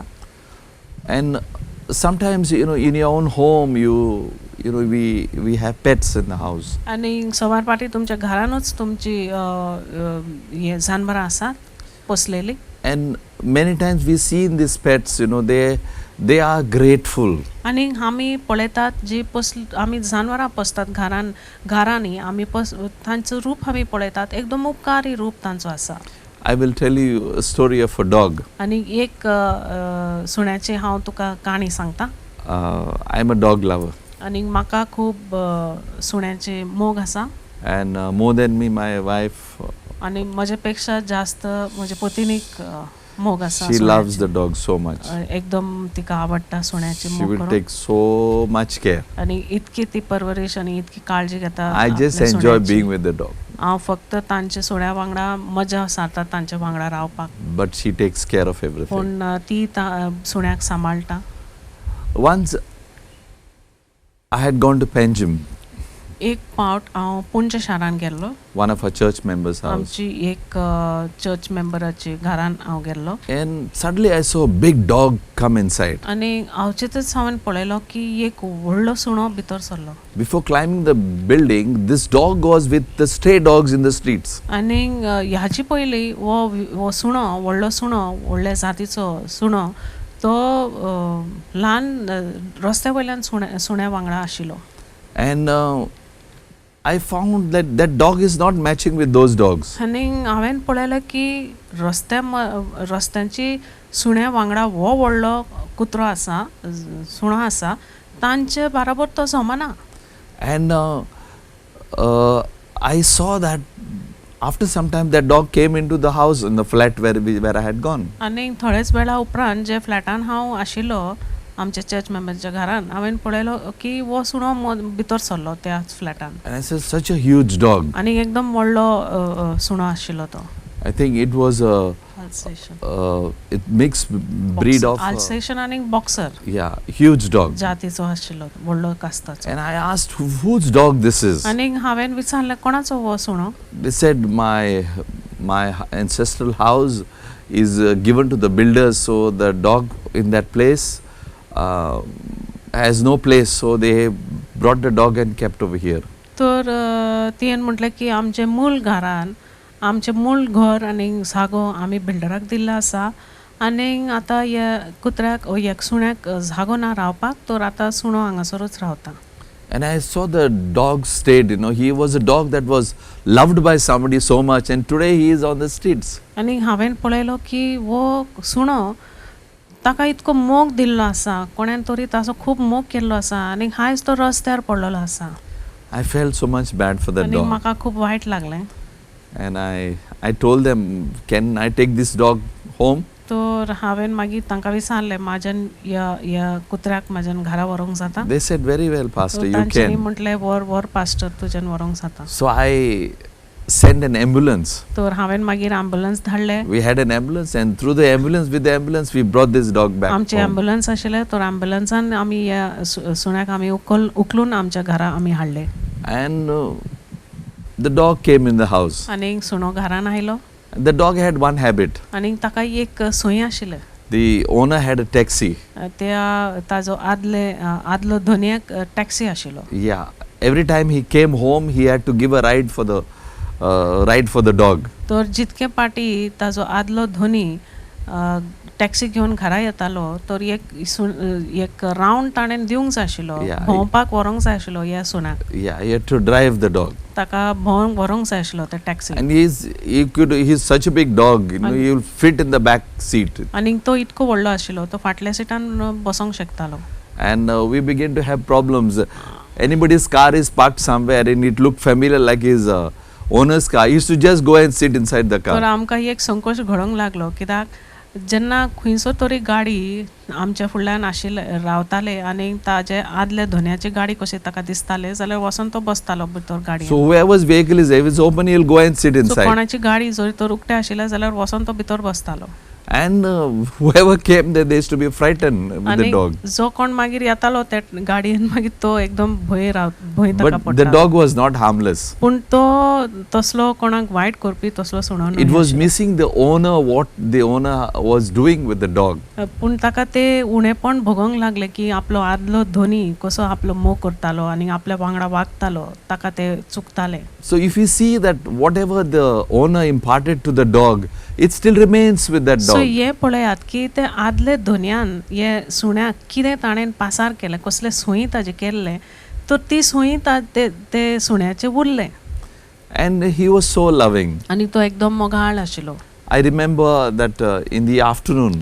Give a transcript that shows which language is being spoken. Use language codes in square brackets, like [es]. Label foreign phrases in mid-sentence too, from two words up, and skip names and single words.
[en] And sometimes in your own home we have pets in the house. [kok] आनी सवार पाटी तुमच्या घरानूच तुमची हे जानवरां आसात पोसलेली. [en] And many times we see in these pets, they are grateful. [kok] आनी आमी पळयतात जी आमी जानवरां पोसतात घरांनी आमी तांचो रूप आमी पळयतात एकदम उपकारी रूप तांचो आसा. [en] I will tell you a story of a dog. [kok] आनी एक सुण्याची हांव तुका काणी सांगता. [en] I'm a dog lover. [kok] आनी म्हाका खूब सुण्याचे मोग आसा. [en] And more than me, my wife, [kok] आनी म्हजे पेक्षा जास्त म्हजे पत्नीक मोग आसा. [en] she loves the dog so much. [kok] एकदम तिका आवडटा सुण्याचे [en] She [kok] मोग [en] will [kok] करूंक. [en] take so much care. [kok] आनी इतकी ती परवरीश आनी इतकी काळजी घेता. [en] I just [kok] आपल्या [en] enjoy [kok] सुण्याची. [en] being with the dog. [kok] हांव फक्त तांचे सुण्या वांगडा मजा सारता तांच्या वांगडा रावपाक. [en] But she takes care of everything. [kok] पूण ती सुण्याक सांबाळटा. [en] Once I had gone to Panjim, [kok] एक पावट हांव पुंच शारान गेल्लो. [en] one of our church members' house. [kok] आमची एक चर्च मेंबराची घरान हांव गेल्लो. [en] And suddenly I saw a big dog come inside. [kok] आनी हांव चिंतूच हांवें पळयलो की एक व्हडलो सुणो भितर सरलो. [en] Before climbing the building, this dog was with the stray dogs in the streets. [kok] आनी ह्याची पयलीं वो सुणो व्हडलो सुणो व्हडल्या जातीचो सुणो तो ल्हान रस्त्या वयल्यान सुण्या वांगडा आशिल्लो. [en] And I found that dog is not matching with those dogs. [kok] आनी हांवें पळयलें की रस्त्यांची सुण्या वांगडा हो व्हडलो कुत्रो आसा सुणो आसा तांचे बराबर तो जमना. [en] And I saw that after some time that dog came into the house in the flat where I had gone. [kok] आनी थोडेच वेळा उपरांत जे फ्लॅटान हांव आशिल्लो आमच्या चर्च मेंबरच्या घरान हांवें पळयलो की वो सुणो भितर सरलो त्या फ्लॅटान [en] And I said, such a huge dog. [kok] आनी एकदम व्हडलो सुणो आशिल्लो तो [en] I think it was it mixed breed of [kok] आल्सेशन आनी बॉक्सर [en] yeah, huge dog. [kok] जातीचो आशिल्लो व्हडलो कास्ताचो [en] And I asked whose dog this is. [kok] आनी हांवें विचारलें कोणाचो हो सुणो [en] They said my ancestral house is given to the builders, so the dog in that place has no place, so they brought the dog and kept over here. [kok] तर तियेन म्हटलें की आमचे मूळ घरान आमचे मूळ घर आनी जागो आमी बिल्डराक दिल्लो आसा आनी आतां ह्या कुत्र्याक ह्या सुण्याक जागो ना रावपाक तर आतां सुणो हांगासरूच रावता. [en] And I saw the dog stayed, he was a dog that was loved by somebody so much, and today he is on the streets. [kok] आनी हांवें पळयलो की वो सुणो ताका इतको मोग दिल्लो आसा कोणेन तरी ताचो खूब मोग केल्लो आसा आनी आयज तो रस्त्यार पडलेलो आसा [en] I felt so much bad for that [kok] आनी [en] dog. [kok] म्हाका खूब वायट लागलें. [en] And I told them, can I take this dog home? [kok] तर हांवें मागीर तांकां विचारलें म्हाज्यान ह्या कुत्र्याक म्हाज्यान घरा व्हरूंक जाता. [en] They said, very well, Pastor, you [kok] तांच्यांनी [en] can. [kok] म्हटलें वर पास्टर तुज्यान व्हरूंक जाता. [en] So I sent an ambulance. [kok] तर हांवें मागीर ॲम्ब्युलन्स धाडलें. [en] We had an ambulance, and through the ambulance, with the ambulance, we brought this dog back [kok] आमचे [en] home. [kok] ॲम्ब्युलन्स आशिल्लें तर ॲम्ब्युलन्सान आमी ह्या सुण्याक आमी उखलून आमच्या घरा आमी हाडलें. [en] And the dog came in the house. [kok] आनी सुणो घरान आयलो [en] The dog had one habit. [kok] आनी ताका एक संय आशिल्लें. [en] The owner had a taxi. [kok] त्या ताजो आदलो धोनयाक टॅक्सी आशिल्लो. [en] Yeah. Every time he came home, he had to give a ride for the dog. [kok] तर जितके पाटी ताजो आदलो धोनी टॅक्सी घेवन घरा येतालो तर एक रावंड ताणें दिवंक जाय आशिल्लो [en] Yeah. [kok] भोंवपाक व्हरूंक जाय आशिल्लो ह्या सुण्याक. [en] Yeah, he had to drive the dog. [kok] ताका भोंवंक व्हरूंक जाय आशिल्लो ते टॅक्सी. [en] And he's such a big dog, he'll fit in the back seat. [kok] आनी तो इतको व्हडलो आशिल्लो तो फाटल्या सिटान बसोंक शकतालो. [en] And we began to have problems. Anybody's car is parked somewhere and it looked familiar like his owner's car. He used to just go and sit inside the [kok] तर [en] car. [kok] आमकां एक संकोच घडोंक लागलो कित्याक जेन्ना खंयचो तरी गाडी आमच्या फुडल्यान आशिल्ले रावताले आनी ताजे आदले धोन्याची गाडी कशी ताका दिसताले जाल्यार वचोन तो बसतालो भितर गाडयेन. [en] So whoever's vehicle is, if it's open, he'll go and sit सो inside. [kok] कोणाची गाडी जरी तर उक्ते आशिल्ले जाल्यार वचोन तो भितर बसतालो. [en] And whoever came there, they used to be frightened with the [kok] आनी [en] dog. [kok] जो कोण मागीर येतालो त्या गाडयेन मागीर तो एकदम भंय ताका [en] But the [kok] पडटालो. [en] dog was not harmless. [kok] पूण तो तसलो कोणाक वायट करपी तसलो सुणो [en] It was missing the owner, what the owner was doing with the dog. [kok] पूण ताका ते उणेपण भोगोंक लागले की आपलो आदलो धोनी कसो आपलो मोग करतालो आनी आपल्या वांगडा वागतालो ताका ते चुकताले. [en] So if you see that whatever the owner imparted to the dog, it still remains with that सो dog. [kok] हे पळयात की ते आदले धोनयान हे सुण्याक कितें ताणें पासार केलें कसले सोयी ताजे केल्ले तर ती सोयी ते सुण्याचे उरले. [en] And he was so loving. [kok] आनी तो एकदम मोगाळ आशिल्लो. [en] I remember that in the afternoon,